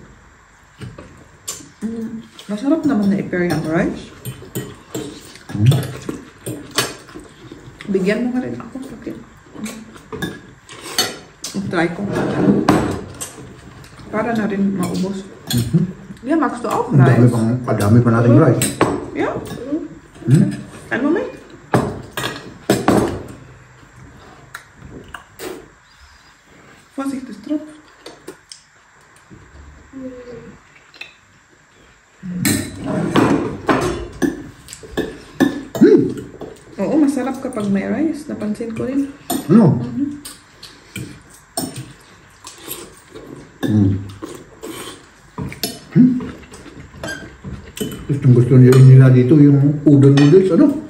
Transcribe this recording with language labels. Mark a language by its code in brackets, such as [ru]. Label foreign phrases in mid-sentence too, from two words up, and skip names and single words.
[tl] Masarap naman na i-pair yung rice. Bigyan mo nga rin ako. Okay. Try ko. Para na rin maubos. [de] Yeah, magst du auch rice? [tl] Kadami pa nating rice. [de] Ja. Einen Moment. Vorsicht, es tropft. [tl] Oo, masarap kapag may rice. Napansin ko rin. Ano? Gusto nila dito yung [en] udon noodles, [tl] ano?